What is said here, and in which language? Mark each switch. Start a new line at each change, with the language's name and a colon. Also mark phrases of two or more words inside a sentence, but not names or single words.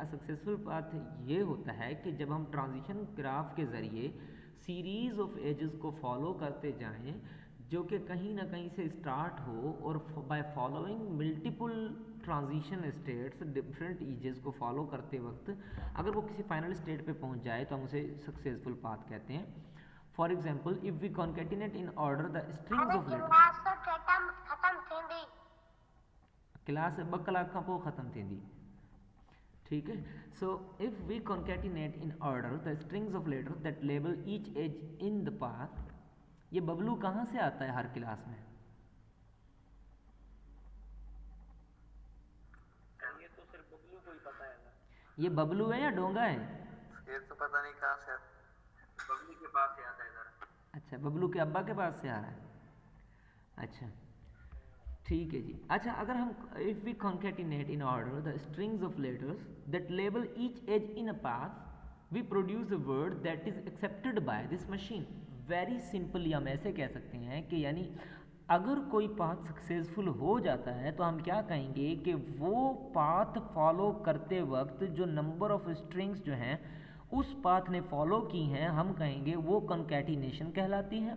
English: successful path
Urdu: یہ ہوتا ہے کہ جب ہم
English: transition graph
Urdu: کے ذریعے
English: series of edges
Urdu: کو فالو کرتے جائیں، جو کہ کہیں نہ کہیں سے سٹارٹ ہو، اور
English: by following multiple transition states different edges
Urdu: کو فالو کرتے وقت اگر وہ کسی
English: final state
Urdu: پہ پہنچ جائے تو ہم اسے
English: successful path
Urdu: کہتے ہیں.
English: for example if we concatenate in order the strings of letter,
Sindhi: क्लास ॿ कलाक खां पोइ ख़त्म थींदी,
Urdu: ٹھیک ہے.
English: so if we concatenate in order the strings of letter that label each edge in the path,
Urdu: یہ ببلو کہاں سے آتا ہے ہر کلاس میں? یہ تو صرف ببلو کو ہی پتا ہے نا. یہ ببلو ہے یا ڈونگا ہے? یہ تو پتا نہیں کہاں سے آتا ہے، ببلو کے پاس سے آتا ہے سر. اچھا ببلو کے ابا کے پاس سے آ رہا ہے، اچھا ٹھیک ہے جی. اچھا اگر ہم
English: if we concatenate in order the strings of letters that label each edge in a path we produce a word that is accepted by this machine. very simply
Urdu: ہم ایسے کہہ سکتے ہیں کہ یعنی اگر کوئی
English: path successful
Urdu: ہو جاتا ہے تو ہم کیا کہیں گے کہ وہ
English: path follow
Urdu: کرتے وقت جو
English: number of strings
Urdu: جو ہیں اس پاتھ نے فالو کی ہیں، ہم کہیں گے وہ کانکیٹینیشن کہلاتی ہے.